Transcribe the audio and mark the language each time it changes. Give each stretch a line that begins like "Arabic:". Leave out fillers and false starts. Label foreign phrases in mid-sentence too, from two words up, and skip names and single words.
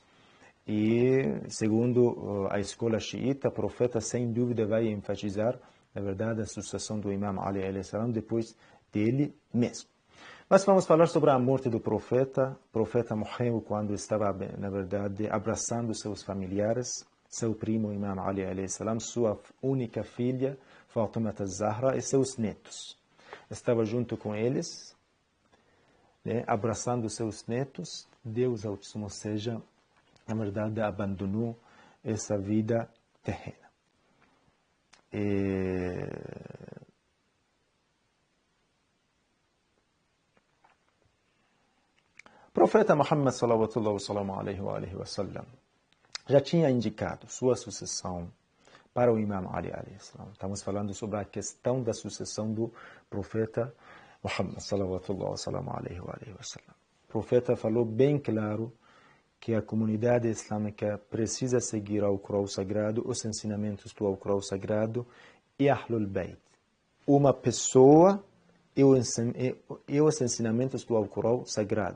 Portuguese: E, segundo a escola xiita, o profeta, sem dúvida, vai enfatizar, na verdade, a sucessão do Imam Ali
Arabic: عليه السلام
Portuguese: depois dele mesmo. Mas vamos falar sobre a morte do profeta. O profeta morreu quando estava, na verdade, abraçando seus familiares, seu primo Imam Ali
Arabic: عليه السلام,
Portuguese: sua única filha, Fatima az-Zahra, e seus netos. Estava junto com eles, né, abraçando seus netos. Deus Altíssimo seja, na verdade, abandonou essa vida terrena. O profeta Muhammad
Arabic: صلى الله عليه وسلم
Portuguese: já tinha indicado sua sucessão para o Imam Ali
Arabic: عليه السلام.
Portuguese: Estamos falando sobre a questão da sucessão do profeta Muhammad
Arabic: صلى الله عليه وسلم.
Portuguese: O profeta falou bem claro que a comunidade islâmica precisa seguir ao Corão Sagrado, os ensinamentos do Corão Sagrado e Ahlul Bayt. Uma pessoa e os ensinamentos do Corão Sagrado.